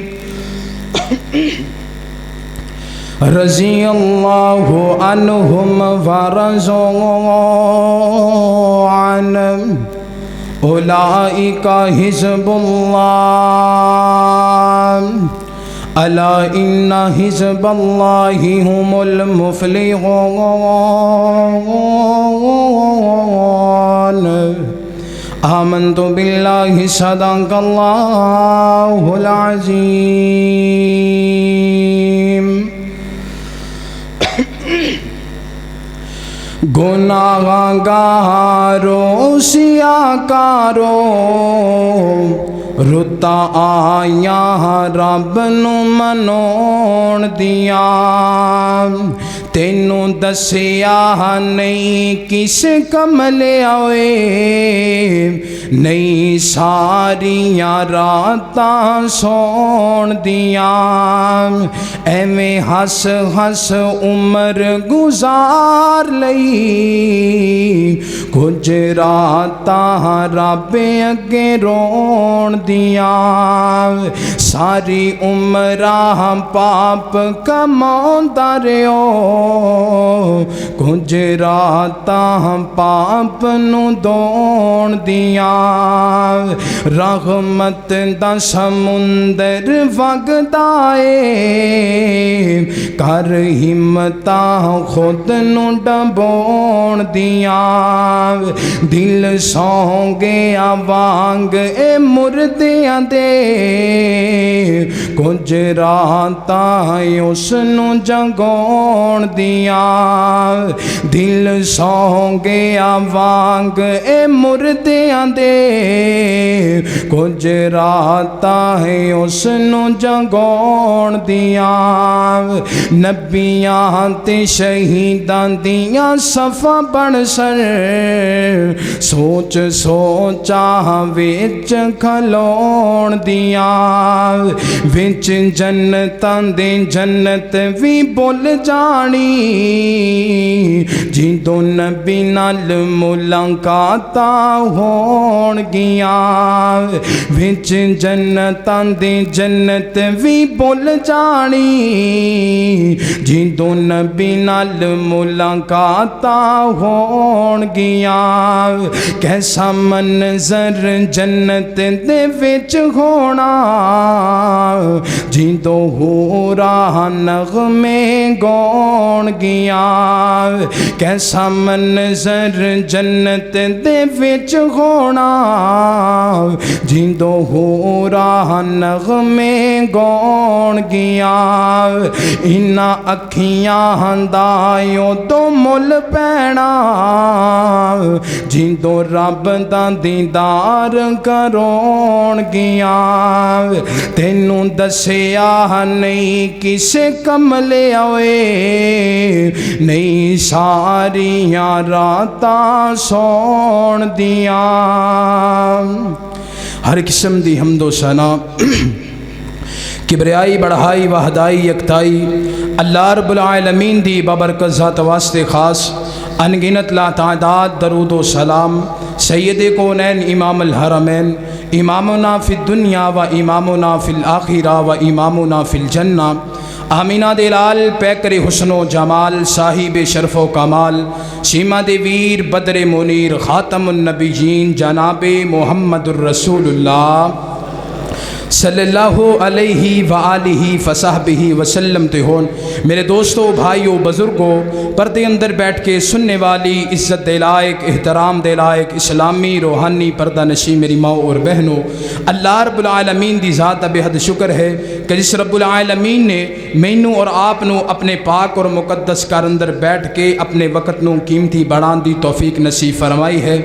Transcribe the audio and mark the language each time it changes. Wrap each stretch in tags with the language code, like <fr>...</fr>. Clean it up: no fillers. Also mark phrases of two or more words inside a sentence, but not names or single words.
<ar>رضي الله عنهم ورضوا عنه أولئك حزب الله ألا إن حزب الله هم المفلحون. آمنت بالله صدق الله العظيم.</ar> <pa>گناہگاروں سیاکاروں رتا آیا رب نو منون دیا. تینوں دسیا نہیں کس کملے آئے نہیں ساریاں راتاں سون دیا. ایویں ہس ہس عمر گزار لئی کچھ راتاں رب اگے رون دیا. ساری عمراں پاپ کماوندا رہو کچھ راتاں پاپ نو دون دیا. رحمت دا سمندر وگدا اے کر ہمتاں خود نو ڈبون دیا. دل سو گیا وانگ اے مردیاں دے کچھ راتاں اس نو جگون دیا. دل سو گیا وانگ اے مردیاں دے کچھ راتاں اس نو جگون دیا. نبیاں تے شہیداں دیاں صفا بن سر سوچ سوچا وچ کھلون دیا. وچ جنتاں دے جنت وی بول جانی جدوں نبی نال ملاقاتاں ہون گیاں. وچ جنتاں دے جنت وی بول جانی جدوں نبی نال ملاقاتاں ہون گیاں. کیسا منظر جنت دے وچ ہونا جدوں حوراں نغمے گون گیاں. کیسا منظر جنت دے وچ ہونا جدوں حوراں نغمے گون گیاں. انہاں اکھیاں دا تو مل پینا جدوں رب دا دیدار کرون گیاں. تینوں دسیا نہیں کسے کملے آئے نہیں ساریاں راتاں سون دیاں. ہر قسم دی حمد و ثنا کبریائی بڑھائی وحدائی یکتائی</pa> <ar>اللہ رب العالمین</ar> <pa>دی بابرکت ذات واسطے خاص انگنت لا تعداد درود و سلام سید کونین</pa> <ar>امام الحرمین امامنا فی الدنیا و امامنا فی الآخرہ و امامنا فی الجنہ</ar> <pa>آمینہ دلال پیکر حسن و جمال صاحب شرف و کمال سیما دے ویر بدر منیر</pa> <ar>خاتم النبیین</ar> <pa>جناب</pa> <ar>محمد الرسول اللہ صلی اللہ علیہ وآلہ فصحبہ وسلم</ar> <pa>تے ہون. میرے دوستوں بھائیوں بزرگوں پردے اندر بیٹھ کے سننے والی عزت دے لائق احترام دے لائق اسلامی روحانی پردہ نشی میری ماں اور بہنوں</pa> <ar>اللہ رب العالمین</ar> <pa>دی ذات بے حد شکر ہے کہ جس</pa> <ar>رب العالمین</ar> <pa>نے مینوں اور آپ نو اپنے پاک اور مقدس گھر اندر بیٹھ کے اپنے وقت نو قیمتی بڑھان دی توفیق نصیب فرمائی ہے.</pa>